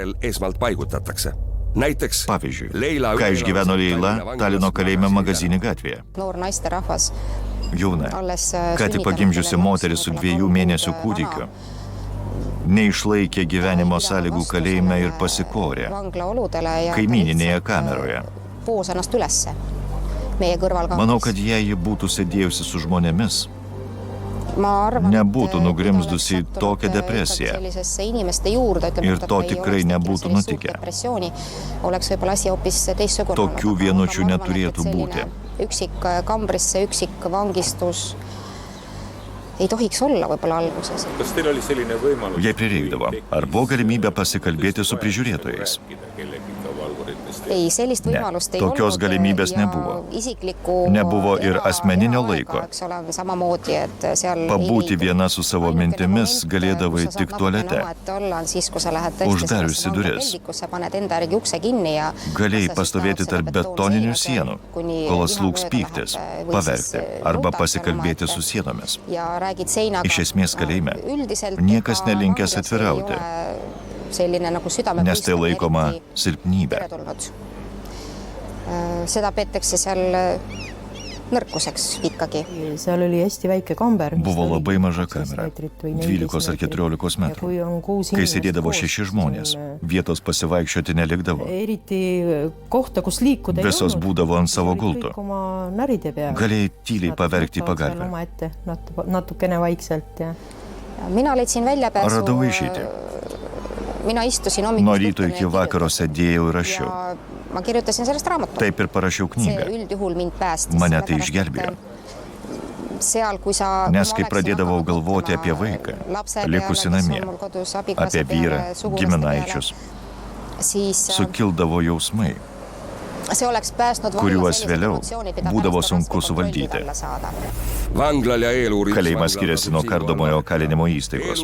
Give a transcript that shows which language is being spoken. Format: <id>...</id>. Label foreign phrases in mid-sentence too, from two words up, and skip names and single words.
<lt>Pavyzdžiui, ką išgyveno Leila Talino kalėjime Magazinė gatvėje.</lt> <et>Noor naisterahvas.</et> <lt>Jauna, ką tik pagimdžiusi moteris su 2 mėnesių kūdikiu, neišlaikė gyvenimo sąlygų kalėjime ir pasikorė kaimyninėje kameroje.</lt> <et>Poos ennast ülesse. Meie kõrval</et> <lt>Manau, kad jei ji būtų sėdėjusi su žmonėmis, nebūtų nugrimzdusi į tokią depresiją. Ir to tikrai nebūtų nutikę. Tokių vienučių neturėtų būti.</lt> <et>Üksik kambrisse, üksik vangistus ei tohiks olla võib-olla alguses. Kas teil oli selline võimalus?</et> <lt>Jei prireikdavo, ar buvo galimybė pasikalbėti su prižiūrėtojais?</lt> <et>Ei, sellist</et> <lt>Ne,</lt> <et>võimalust ei</et> <lt>tokios</lt> <et>olnud</et> <lt>galimybės</lt> <et>ja</et> <lt>nebuvo.</lt> <et>Isiklikku</et> <lt>Nebuvo ir asmeninio laiko.</lt> <et>eks ole, samamoodi, et seal</et> <lt>Pabūti</lt> <et>ei</et> <lt>viena su savo</lt> <et>Ainukene</et> <lt>mintimis</lt> <et>moment,</et> <lt>galėdavai</lt> <et>kus sa</et> <lt>tik</lt> <et>saad</et> <lt>tualete.</lt> <et>natukene omaette olla, on siis, kui sa lähed tõesti</et> <lt>Uždariusi</lt> <et>sellesse</et> <lt>duris.</lt> <et>vanglapeldikus, sa paned enda järgi ukse kinni ja</et> <lt>Galėjai</lt> <et>sa siis</et> <lt>pastovėti</lt> <et>tahad</et> <lt>tarp</lt> <et>selle</et> <lt>betoninių</lt> <et>betoonseinaga,</et> <lt>sienų,</lt> <et>kuni kol viha</et> <lt>atslūgs</lt> <et>mööda</et> <lt>pyktis,</lt> <et>läheb, või</et> <lt>paverkti</lt> <et>siis</et> <lt>arba</lt> <et>nutad</et> <lt>pasikalbėti</lt> <et>omaette.</et> <lt>su sienomis.</lt> <et>Ja räägid seinaga.</et> <lt>Iš esmės kalėjime</lt> <et>Üldiselt</et> <lt>niekas</lt> <et>ega</et> <lt>nelinkęs</lt> <et>vanglas</et> <lt>atvirauti,</lt> <et>ei ole selline nagu südame</et> <lt>nes tai laikoma silpnybė.</lt> <et>teretulnud. Seda peetakse seal nõrkuseks ikkagi. Seal oli hästi väike kamber.</et> <lt>Buvo labai maža kamera, 12 ar 14 metrų. Kai sėdėdavo 6 žmonės, vietos pasivaikščioti nelikdavo.</lt> <et>Eriti kohta, kus liikuda</et> <lt>Visos būdavo ant savo gulto. Galėjai Galėjai tyliai paverkti pagalbę.</lt> <et>Natukene vaikselt. Ja. Mina leidsin väljapääsu.</et> <lt>Radau išeitį.</lt> <et>Mina istusin</et> <lt>Nuo</lt> <et>hommikust</et> <lt>ryto iki vakaro sėdėjau ir rašiau.</lt> <et>ja ma kirjutasin sellest raamatut.</et> <lt>Taip ir parašiau</lt> <et>See</et> <lt>knygą.</lt> <et>üldjuhul mind päästis.</et> <lt>Mane tai</lt> <et>sellepärast,</et> <lt>išgelbėjo.</lt> <et>et Seal, kui sa,</et> <lt>Nes kai pradėdavau galvoti apie vaiką, likusi namie, apie vyrą, giminaičius, sukildavo jausmai, kuriuos vėliau būdavo sunku suvaldyti. Kalėjimas skiriasi nuo kardomojo kalinimo įstaigos.</lt>